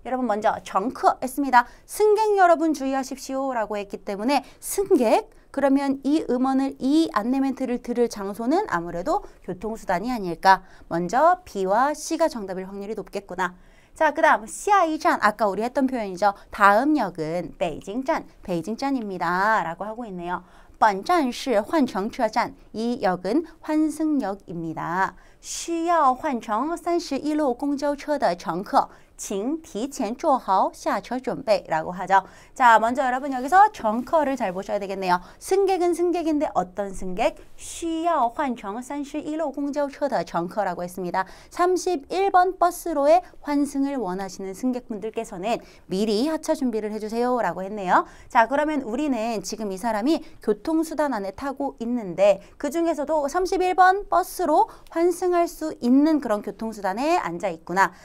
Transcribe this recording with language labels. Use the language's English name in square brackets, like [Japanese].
[Korean] 여러분 먼저 乘客 했습니다. 승객 여러분 주의하십시오 라고 했기 때문에 승객, 그러면 이 음원을, 이 안내 멘트를 들을 장소는 아무래도 교통수단이 아닐까. 먼저 B와 C가 정답일 확률이 높겠구나. 자, 그 다음 下一站, 아까 우리 했던 표현이죠. 다음 역은 北京站, 베이징站입니다 라고 하고 있네요. [Chinese] 本站是换乘车站, [Korean] 이 역은 환승역입니다. [Chinese] 需要换乘31路公交车的乘客请提前做好下车准备라고 하죠. [Korean] 자, 먼저 여러분 여기서 정커를 잘 보셔야 되겠네요. 승객은 승객인데 어떤 승객? [Chinese] 需要换乘31路公交车的乘客라고 했습니다. [Korean] 31번 버스로의 환승을 원하시는 승객분들께서는 미리 하차 준비를 해주세요 라고 했네요. 자, 그러면 우리는 지금 이 사람이 교통수단 안에 타고 있는데 그 중에서도 31번 버스로 환승할 수 있는 그런 교통수단에 앉아 있구나.